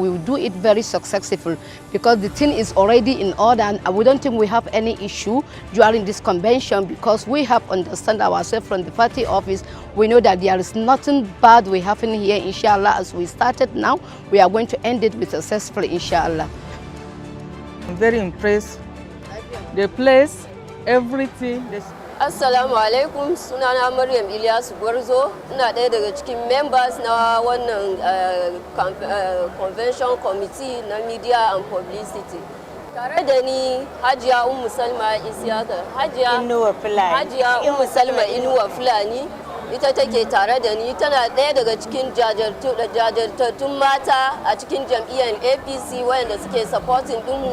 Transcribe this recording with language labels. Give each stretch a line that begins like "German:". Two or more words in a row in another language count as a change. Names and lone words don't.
English: We will do it very successful because the thing is already in order, and we don't think we have any issue during this convention because we have understand ourselves from the party office. We know that there is nothing bad we have in here, inshallah. As we started now, we are going to end it with successfully, inshallah. I'm very impressed. The place, everything.
Arabic: السلام عليكم,
Hausa: sunana Maryam Ilyasu Gwarzo, ina ɗaya daga cikin members na wannan
English: convention committee
Hausa: na
English: media and publicity.
Hausa: Tare da ni Hajiya Salma Isiyaka, Hajiya Salma Inuwa Fulani, ita take tare da ni, tana ɗaya daga cikin jajirtattun mata a cikin jam'iyyar APC wayanda suke supporting ɗinmu.